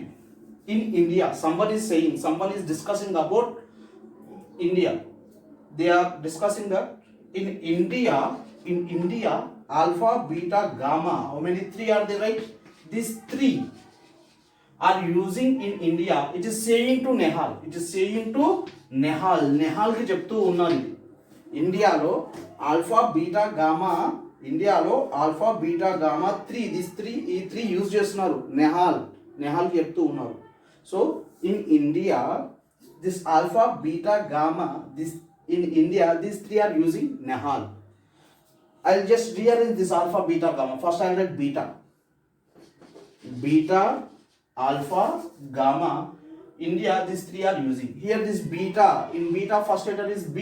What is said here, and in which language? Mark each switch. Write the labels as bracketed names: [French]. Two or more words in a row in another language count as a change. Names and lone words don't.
[English] In India, someone is discussing about India. They are discussing that in India, alpha, beta, gamma, how many 3 are there, right? These 3 are using in India. It is saying to Nehal. Nehal ki [Telugu] చెప్తూ ఉన్నది. ఇండియాలో ఆల్ఫా బీటా గామా, ఇండియాలో ఆల్ఫా బీటా గామా 3, దిస్ 3 ఈ 3 యూజ్ చేస్తున్నారు. నెహాల్ కి చెప్తూ ఉన్నారు. [English] so in India this alpha beta gamma, దిస్ in India these 3 are using Nehal. I'll just rearrange this alpha beta gamma. First I'll write beta alpha gamma. India these 3 are using. Here this beta, in beta first letter is B.